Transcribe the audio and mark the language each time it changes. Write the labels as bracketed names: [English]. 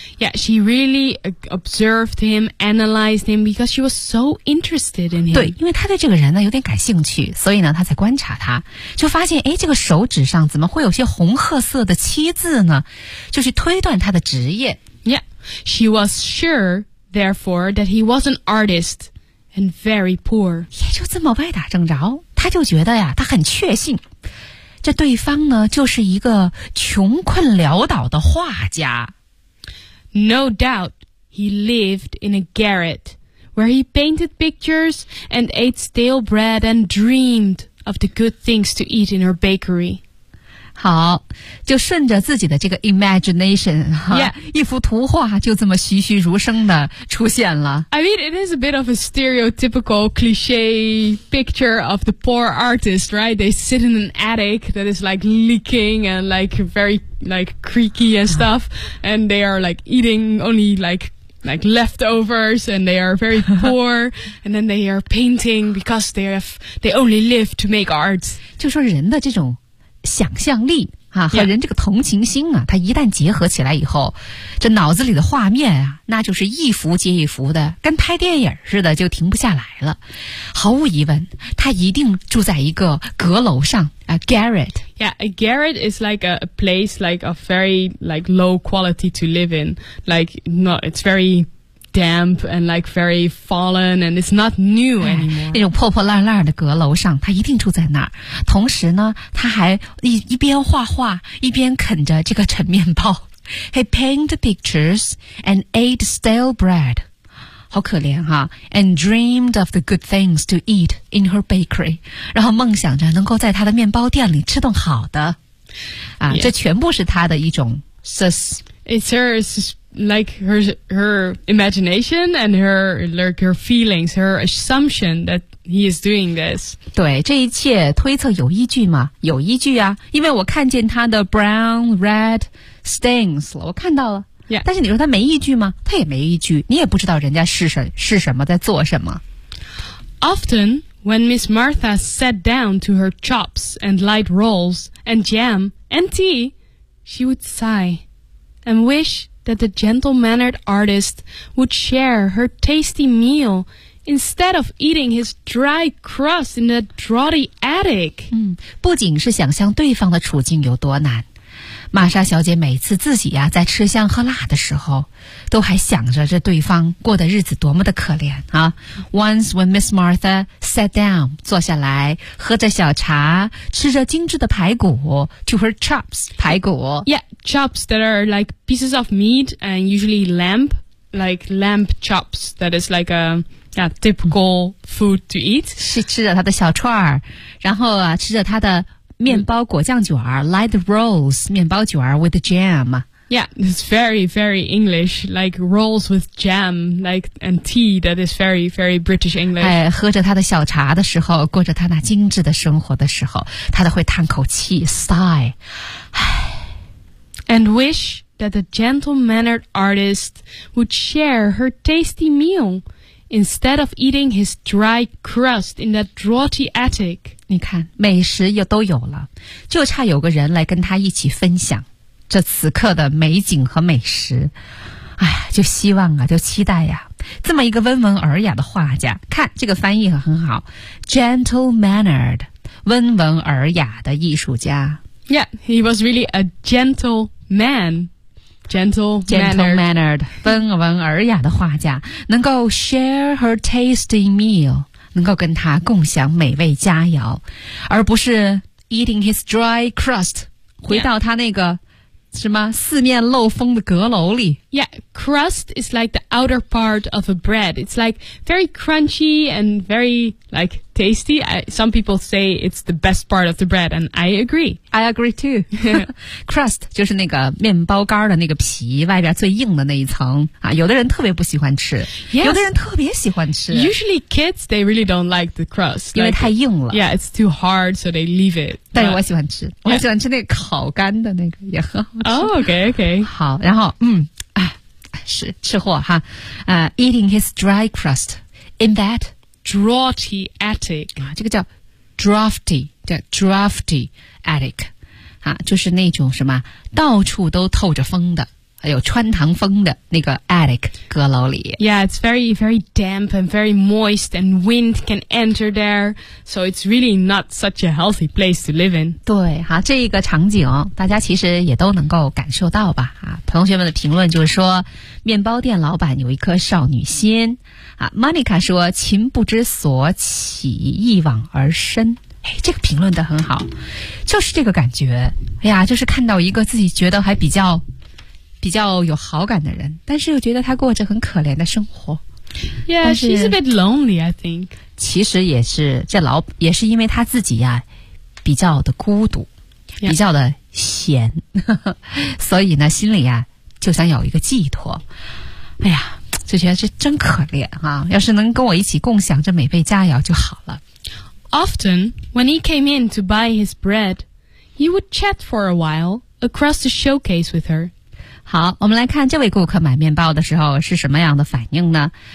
[English] Yeah， she really observed him, analyzed him because she was so interested in him。 [Chinese] 对，因为她对这个人呢有点感兴趣，所以呢她才观察他，就发现哎，这个手指上怎么会有些红褐色的漆渍呢？就是推断他的职业。 [English] Yeah， she was sure, therefore, that he was an artist and very poor。 [Chinese] 也就这么歪打正着，她就觉得呀，她很确信。这对方呢就是一个穷困潦倒的画家。 [English] No doubt he lived in a garret where he painted pictures and ate stale bread and dreamed of the good things to eat in her bakery。 [Chinese] 好，就顺着自己的这个 imagination、 [English] yeah. [Chinese] 一幅图画就这么栩栩如生的出现了。 [English] I mean it is a bit of a stereotypical cliché picture of the poor artist, right? They sit in an attic that is like leaking and like very like creaky and stuff, and they are like eating only like leftovers, and they are very poor, and then they are painting because they only live to make art. [Chinese] 就说人的这种想象力啊，和人这个同情心啊，它一旦结合起来以后，这脑子里的画面啊，那就是一幅接一幅的，跟拍电影似的，就停不下来了。毫无疑问，他一定住在一个阁楼上啊 ，garret。 [English] Yeah, a garret is like a place like a very like low quality to live in. Like not, it's very damp and like very fallen, and it's not new anymore.、 [Chinese] 哎、那种破破烂烂的阁楼上，他一定住在那儿。同时呢，他还一边画画，一边啃着这个陈面包。 [English] He painted pictures and ate stale bread. [Chinese] 好可怜哈、 [English] 啊、！And dreamed of the good things to eat in her bakery. [Chinese] 然后梦想着能够在他的面包店里吃顿好的。啊， [English] yeah. [Chinese] 这全部是他的一种 sus. [English] It's her sus. Like her imagination and her like her feelings, her assumption that he is doing this. [Chinese] 对，这一切推测有依据吗？有依据啊，因为我看见他的 [English] brown, red, [Chinese] stings 了，我看到了。 [English] Yeah. [Chinese] 但是你说他没一句吗？他也没一句，你也不知道人家是什么在做什么。 [English] Often, when Miss Martha sat down to her chops and light rolls and jam and tea, she would sigh and wish that the gentle-mannered artist would share her tasty meal instead of eating his dry crust in the draughty attic. [Chinese] 不仅是想象对方的处境有多难，玛莎小姐每次自己在吃香喝辣的时候都还想着这对方过的日子多么的可怜啊。 [English] Once when Miss Martha sat down, [Chinese] 坐下来喝着小茶吃着精致的排骨 [English] to her chops, [Chinese] 排骨。 [English] Yeah, chops that are like pieces of meat and usually lamb, like lamb chops, that is like a... typical food to eat. [Chinese] 是吃着他的小串儿，然后啊，吃着他的面包果酱卷儿 [English] light rolls, [Chinese] 面包卷儿 [English] with jam. Yeah, it's very, very English, like rolls with jam, like, and tea, that is very, very British English. [Chinese] 哎，喝着他的小茶的时候，过着他那精致的生活的时候，他都会叹口气 sigh. [English] And wish that the gentle-mannered artist would share her tasty meal. Instead of eating his dry crust in that draughty attic. [Chinese] 你看美食又都有了，就差有个人来跟他一起分享这此刻的美景和美食。哎呀，就希望啊，就期待呀，这么一个温文尔雅的画家，看这个翻译很好， [English] gentle mannered, [Chinese] 温文尔雅的艺术家。 [English] Yeah, he was really a gentle man. Gentle-mannered, [Chinese] 温文尔雅的画家，能够 [English] share her tasty meal, [Chinese] 能够跟他共享美味佳肴，而不是 [English] eating his dry crust, [Chinese] 回到他那个、 [English] yeah. [Chinese] 什么四面漏风的阁楼里。 [English] Yeah, crust is like the outer part of a bread. It's like very crunchy and very like tasty. Some people say it's the best part of the bread, and I agree. I agree too. [Chinese] Crust 就是那个面包干的那个皮，外边最硬的那一层啊。有的人特别不喜欢吃， [English] yes. [Chinese] 有的人特别喜欢吃。 [English] Usually kids, they really don't like the crust. [Chinese] 因为太硬了。 [English] Yeah, it's too hard, so they leave it. [Chinese] 但是我喜欢吃、 [English] yeah. [Chinese] 我喜欢吃那个烤干的那个，也很好吃。 [English] Oh, okay, okay. [Chinese] 好，然后是吃货哈， [English] eating his dry crust in that draughty attic [Chinese] 啊，这个叫 drafty, 叫 [English] drafty attic [Chinese] 啊，就是那种什么到处都透着风的，还有穿堂风的那个 attic 阁楼里。 [English] Yeah, it's very, very damp and very moist, and wind can enter there, so it's really not such a healthy place to live in. [Chinese] 对，哈，这个场景大家其实也都能够感受到吧？啊，同学们的评论就是说，面包店老板有一颗少女心。啊 ，Monica 说，情不知所起，一往而深。哎，这个评论的很好，就是这个感觉。哎呀，就是看到一个自己觉得还比较有好感的人，但是又觉得他过着很可怜的生活。 [English] Yeah, she's a bit lonely, I think. [Chinese] 其实也是这老也是因为他自己呀、啊，比较的孤独， [English] yeah. [Chinese] 比较的闲，所以呢，心里呀、啊、就想有一个寄托。哎呀，就觉得这真可怜啊！要是能跟我一起共享这美味佳肴就好了。 [English] Often when he came in to buy his bread, he would chat for a while across the showcase with her. [Chinese] 好，我们来看这位顾客买面包的时候是什么样的反应呢？